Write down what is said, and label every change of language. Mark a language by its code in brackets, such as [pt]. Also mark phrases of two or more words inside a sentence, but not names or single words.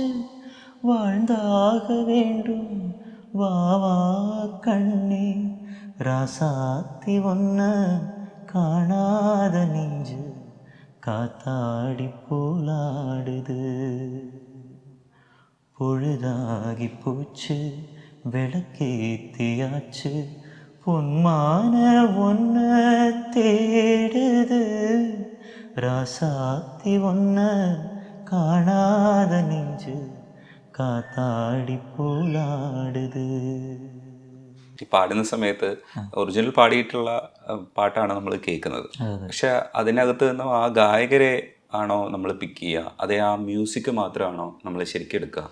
[ta] வாழ்ந்தாக வேண்டும் வா வா கண்ணே, ராசாத்தி ஒன்ன காணாத நெஞ்சு காத்தாடி போலாடுது. பொழுதாகி போச்சு விளக்கேத்தியாச்சு, பொன்மான ஒன்ன தேடுது. ராசாத்தி ஒன்ன காணாத நெஞ்சு காத்தாடி போலாடுது. [ml] ഈ പാടുന്ന സമയത്ത് ഒറിജിനൽ പാടിയിട്ടുള്ള പാട്ടാണ് നമ്മൾ കേൾക്കുന്നത്. പക്ഷെ അതിനകത്ത് നിന്ന് ആ ഗായകരെ ആണോ നമ്മൾ പിക്ക് ചെയ്യുക, അതേ ആ മ്യൂസിക് മാത്രമാണോ നമ്മൾ ശരിക്കും എടുക്കുക?